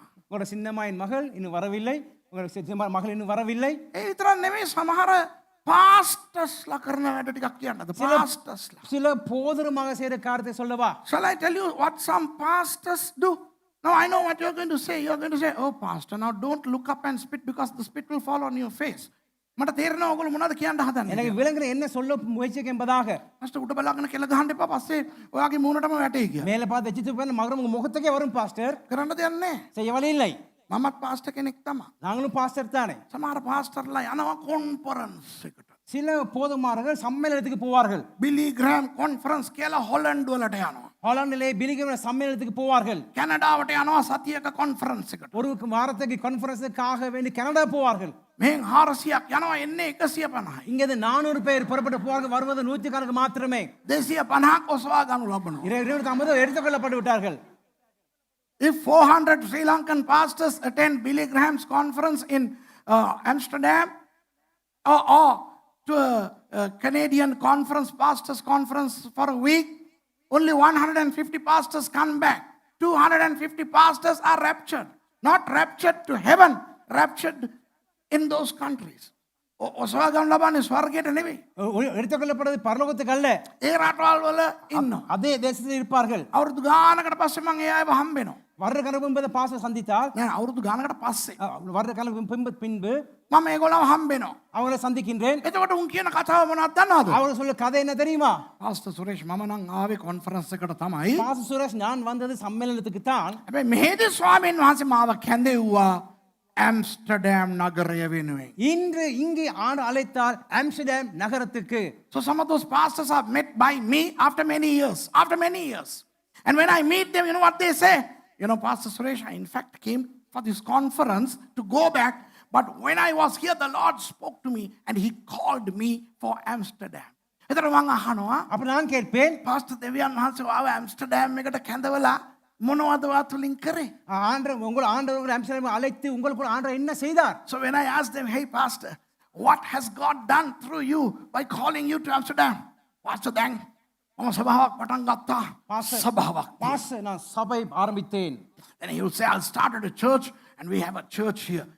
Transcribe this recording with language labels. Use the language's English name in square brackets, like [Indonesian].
[Tamil] உங்களோட சின்னம்மாயின் மகள் இன்னும் வரவில்லை. உங்களோட சின்னம்மா மகள் இன்னும் வரவில்லை. [Sinhala] ඒ විතරක් නෙමෙයි සමහර pastors කරන වැඩ ටිකක් කියන්නද? [English] pastors [Tamil] சில போதருமாக செய்யற காரியத்தை சொல்லவா? [English] Shall I tell you what some pastors do? Now I know what you're going to say. You're going to say, oh pastor, now don't look up and spit because the spit will fall on your face. [Sinhala] මට තේරෙනවා ඔයගොල්ලෝ මොනවද කියන්න හදන්නේ. [Tamil] எனக்கு விளங்குற என்ன சொல்ல முயற்சிக்க என்பதாக. [Sinhala] pastor උඩ බලාගෙන කෙල ගහන්න එපා. පස්සේ ඔයාගේ මූණටම වැටේ කියලා. [Tamil] மேலே பார்த்து எச்சித்து போய் மகரம் உங்க முகத்துக்கே வரும் பாஸ்டர். [Sinhala] කරන්න දෙයක් නැහැ. [Tamil] செய்ய வழி இல்லை. [Sinhala] මමත් pastor කෙනෙක් තමයි. [Tamil] நாங்களும் பாஸ்டர் தானே. [Sinhala] සමහර pastorලා යනවා conference එකට. [Tamil] சில போதமார்கள் சம்மேளனத்துக்கு போவார்கள். [Sinhala] Billy Graham conference කියලා හොලන්ඩ් වලට යනවා. [Tamil] ஹாலண்டிலே பிலி கிரஹாம் சம்மேளனத்துக்கு போவார்கள். [Sinhala] කැනඩාවට යනවා සතියක conference එකට. [Tamil] ஒரு வாரத்துக்கு கான்ஃபரன்ஸுக்காக வேண்டி கனடா போவார்கள். [Sinhala] මෙහෙන් 400ක් යනවා එන්නේ 150යි. [Tamil] இங்க 400 பேர் புறப்பட்டு போவார்கள், வருவது 100 கணக்கு மாத்திரமே. [Sinhala] 250ක් ඔසවා ගනු ලබනවා. [Tamil] 250 எடுத்துக்கொள்ளப்பட்டு விட்டார்கள். [English] If 400 Sri Lankan pastors attend Billy Graham's conference in Amsterdam or to a Canadian conference, pastors conference for a week, only 150 pastors come back. 250 pastors are raptured. Not raptured to heaven, raptured in those countries. [Sinhala] ඔසවා ගන්න ලබන්නේ ස්වර්ගයට නෙවෙයි. [Tamil] எடுத்துக்கொள்ளப்படுறது பரலோகத்துக்கு அல்ல. [Sinhala] ඒ රටවල් වල ඉන්නවා. [Tamil] அதே தேசத்தில் இருப்பார்கள். [Sinhala] අවුරුදු ගානකට පස්සේ මම ඒ අයව හම්බෙනවා. [Tamil] வருட கணக்கு பின்பு பாச சந்தித்தால் [Sinhala] නෑ අවුරුදු ගානකට පස්සේ [Tamil] வருட கணக்கு பின்பு [Sinhala] මම ඒගොල්ලව හම්බෙනවා. [Tamil] அவங்களை சந்திக்கின்றேன். [Sinhala] එතකොට උන් කියන කතාව මොනවද දන්නවද? [Tamil] அவங்க சொல்ல கதை என்ன தெரியுமா? [Sinhala] පාස්ටර් සුරේෂ් මම නම් ආවේ කොන්ෆරන්ස් එකට තමයි. [Tamil] பாஸ்டர் சுரேஷ் நான் வந்தது சம்மேளனத்துக்கு தான். [Sinhala] හැබැයි මෙහෙදි ස්වාමීන් වහන්සේ මාව කැඳෙව්වා ඇම්ස්ටර්ඩම් නගරය වෙනුවෙන්. [Tamil] இன்று இங்கே ஆண்டு அழைத்தால் ஆம்ஸ்டர்டாம் நகரத்துக்கு. [English] So some of those pastors are met by me after many years. And when I meet them, you know what they say? You know, Pastor Suresh, I in fact came for this conference to go back. But when I was here, the Lord spoke to me and he called me for Amsterdam. [Sinhala] එතන මං අහනවා [Tamil] அப்ப நான் கேட்பேன், [Sinhala] pastor දෙවියන් වහන්සේ ආව Amsterdam එකට කැඳවලා මොනවද වාතුලින් කරේ? [Tamil] ஆண்டவர் உங்கள் ஆண்டவர் ஆம்ஸ்டர்டாம் அழைத்து உங்களுக்கு ஆண்டவர் என்ன செய்தார்? [English] So when I asked them, hey pastor, what has God done through you by calling you to Amsterdam? [Sinhala] Pastor දැන් මම සභාවක් පටන් ගත්තා. සභාවක්. [Tamil] பாஸ்டர் நான் சபை ஆரம்பித்தேன். [English] And he will say, I started a church and we have a church here.